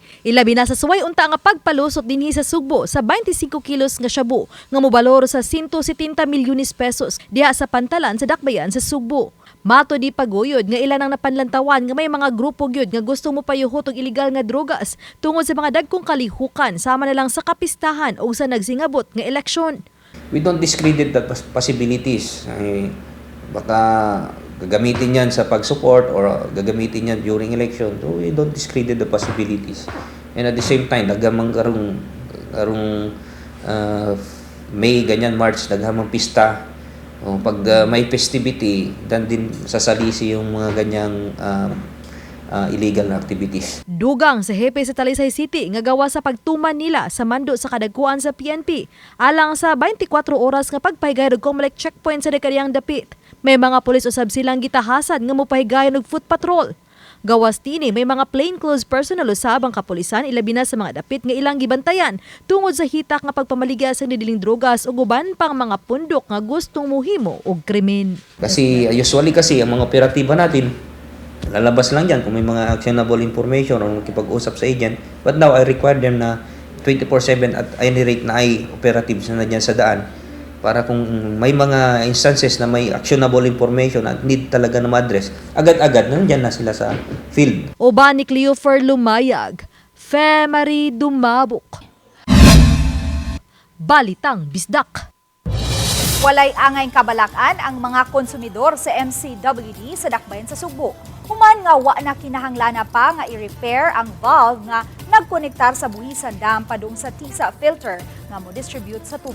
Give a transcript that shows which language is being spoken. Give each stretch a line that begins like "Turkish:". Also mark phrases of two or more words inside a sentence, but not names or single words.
Cebuano: Ilabi na sa suway unta nga pagpalusot dinhi sa Sugbo sa 25 kilos nga shabu nga mobalor sa 170 milyones pesos diha sa pantalan sa Dakbayan sa Sugbo. Mato di Paguyod nga ilan ang napanlantawan nga may mga grupo gyud nga gusto mo payuhot og illegal nga drogas tungod sa mga dagkong kalihukan sama na lang sa kapistahan o sa nagsingabot nga eleksyon.
English: We don't discredit the possibilities.
Filipino: Baka gagamitin yan sa pag-support or gagamitin yan
English: during election. So we don't discredit the possibilities. And at the same time,
Cebuano: naghamang karong May, ganyan, March, naghamang pista.
Filipino: Pag may festivity, dan din sasalisi yung mga ganyang
English: illegal activities.
Cebuano: Dugang sa hepe sa Talisay City nga gawa sa pagtuman nila sa mando sa kadagkuan sa PNP alang sa 24 oras nga pagpahigayon og Comelec checkpoint sa dekariyang dapit. May mga pulis usab silang gitahasan nga mopahigayon og foot patrol. Gawas tini may mga
English: plainclothes personnel
Cebuano: usab ang kapulisan ilabi na sa mga dapit nga ilang gibantayan tungod sa hitak nga pagpamaligya sa nidiling drogas ug uban pang mga pundok nga gustong muhimo og krimen.
Filipino: Kasi usually kasi ang mga operatiba natin, lalabas lang yan kung may mga
English: actionable information
Filipino: o makipag-usap sa agent.
English: But now I require them
Filipino: na 24/7
English: at any rate
Filipino: na ay operatives na dyan sa daan para kung may mga instances na may
English: actionable information
Filipino: at need talaga na ma-address, agad-agad nandyan na sila sa field.
Cebuano: Uban ni Cleofer Lumayag, Femari Dumabok. Balitang Bisdak. Walay angay kabalakan ang mga konsumidor sa MCWD sa Dakbayan sa Sugbo. Human nga wa na kinahanglan pa nga i-repair ang valve nga nagkonektar sa buhisan dam padung sa tisa filter nga mo distribute sa tubig.